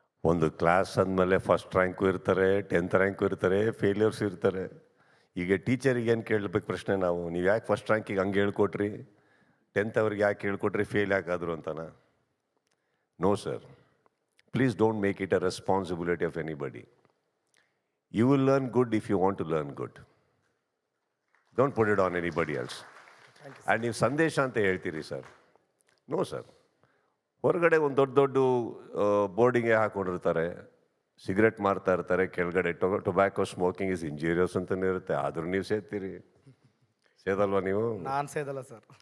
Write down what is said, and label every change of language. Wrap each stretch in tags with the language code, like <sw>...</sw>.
<kn>ಒಂದು ಕ್ಲಾಸ್ ಅಂದಮೇಲೆ first rank ಇರ್ತಾರೆ, 10th ರ್ಯಾಂಕು ಇರ್ತಾರೆ, ಫೇಲ್ಯೂರ್ಸ್ ಇರ್ತಾರೆ. ಈಗ ಟೀಚರಿಗೆ ಏನು ಕೇಳಬೇಕು ಪ್ರಶ್ನೆ ನಾವು? ನೀವು ಯಾಕೆ ಫಸ್ಟ್ ರ್ಯಾಂಕಿಗೆ ಹಂಗೆ ಹೇಳ್ಕೊಟ್ರಿ, 10th ಅವ್ರಿಗೆ ಯಾಕೆ ಹೇಳ್ಕೊಟ್ರಿ, ಫೇಲ್ ಯಾಕಾದ್ರು ಅಂತನ?</kn> <en>No sir, please don't make it a responsibility of anybody. You will learn good if you want to learn good. Don't put it on anybody else.</en> <kn>And ನೀವು ಸಂದೇಶ ಅಂತ ಹೇಳ್ತೀರಿ ಸರ್. No sir. ಹೊರಗಡೆ ಒಂದು ದೊಡ್ಡ ಬೋರ್ಡಿಂಗೆ ಹಾಕೊಂಡಿರ್ತಾರೆ, cigarette ಮಾರ್ತಾ ಇರ್ತಾರೆ, ಕೆಳಗಡೆ</kn> <en>tobacco smoking is injurious</en> <kn>ಅಂತಲೇ ಇರುತ್ತೆ. ಆದರೂ ನೀವು ಸೇದ್ತೀರಿ. ಸೇದಲ್ವಾ ನೀವು? ನಾನು ಸೇದಲ್ಲ ಸರ್.</kn>